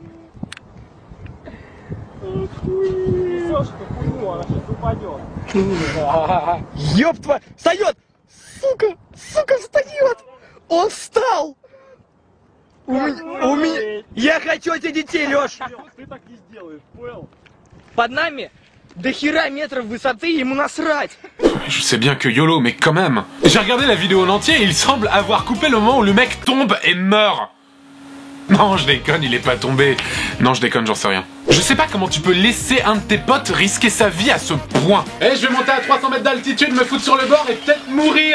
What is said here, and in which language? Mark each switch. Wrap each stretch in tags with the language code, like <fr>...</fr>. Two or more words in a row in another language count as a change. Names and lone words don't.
<ru>Несешь эту хуйню, она сейчас упадет. Ёб твою! Встает! Сука! Сука, встает! Он встал! У меня... Я хочу этих детей, Лёш! Ты так не сделаешь, понял? Под нами до хера метров высоты, ему насрать!</ru> <fr>Je sais bien que YOLO, mais quand même. J'ai regardé la vidéo en entier et il semble avoir coupé le moment où le mec tombe et meurt. Non, je déconne, il est pas tombé. Non, je déconne, j'en sais rien. Je sais pas comment tu peux laisser un de tes potes risquer sa vie à ce point. Eh, je vais monter à 300 mètres d'altitude, me foutre sur le bord et peut-être mourir.</fr>